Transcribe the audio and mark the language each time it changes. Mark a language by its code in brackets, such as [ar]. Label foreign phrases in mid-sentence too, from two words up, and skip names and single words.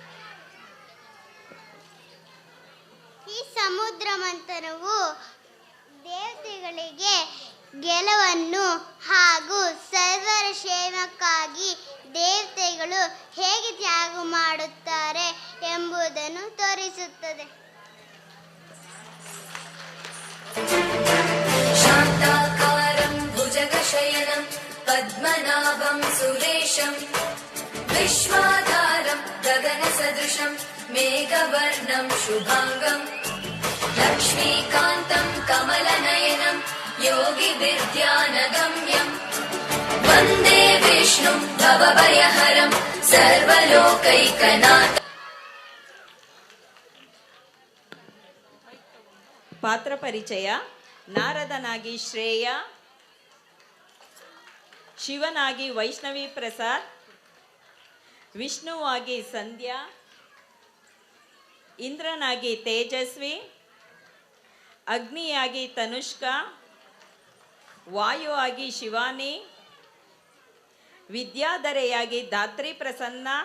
[kn] ಈ ಸಮುದ್ರ ಮಂಥನವು ದೇವತೆಗಳಿಗೆ ಗೆಲುವನ್ನು ಹಾಗೂ ಸರ್ವರ ಕ್ಷೇಮಕ್ಕಾಗಿ ದೇವತೆಗಳು ಹೇಗೆ ತ್ಯಾಗ ಮಾಡುತ್ತಾರೆ ಎಂಬುದನ್ನು ತೋರಿಸುತ್ತದೆ. [sa] शान्ताकारं भुजगशयनं पद्मनाभं सुरेशं विश्वाधारं गगनसदृशं मेघवर्णं शुभाङ्गं लक्ष्मीकान्तं कमलनयनं योगिविद्यानगम्यं वन्दे विष्णुं भवभयहरं सर्वलोकैकनाथम्. [kn] ಪಾತ್ರ ಪರಿಚಯ. ನಾರದನಾಗಿ ಶ್ರೇಯ, ಶಿವನಾಗಿ ವೈಷ್ಣವಿ ಪ್ರಸಾದ್, ವಿಷ್ಣುವಾಗಿ ಸಂಧ್ಯಾ, ಇಂದ್ರನಾಗಿ ತೇಜಸ್ವಿ, ಅಗ್ನಿಯಾಗಿ ತನುಷ್ಕಾ, ವಾಯು ಆಗಿ ಶಿವಾನಿ, ವಿದ್ಯಾಧರೆಯಾಗಿ ಧಾತ್ರಿ ಪ್ರಸನ್ನ,